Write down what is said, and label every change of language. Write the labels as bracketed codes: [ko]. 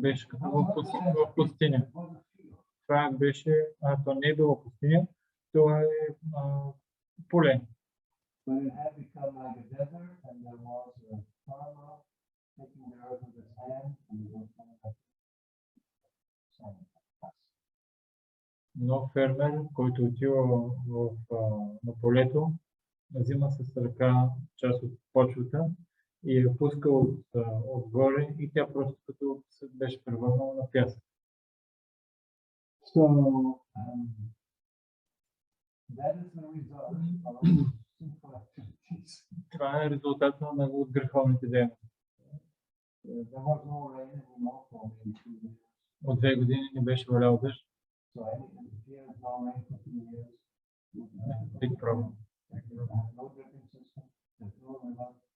[bg] Беше като в пустиня. Това беше, то не е било пустиня, то е поле. [en] But it had become like a desert, and there was a farmer taking the earth with his hand, and it was kind of [bg] Но фермер, който отива на полето, взима с ръка част от почвата и я пуска отгоре и тя просто като се беше превърнала на пясък. [en] So that is the result of sinful activities. [bg] Това е резултат на от греховните дейности. [en] There was no rain anymore for maybe 2 years. [bg] От 2 години не беше валял дъжд. [en] So here is no rain for 2 years. Big problem. There's no dripping system. There's no river.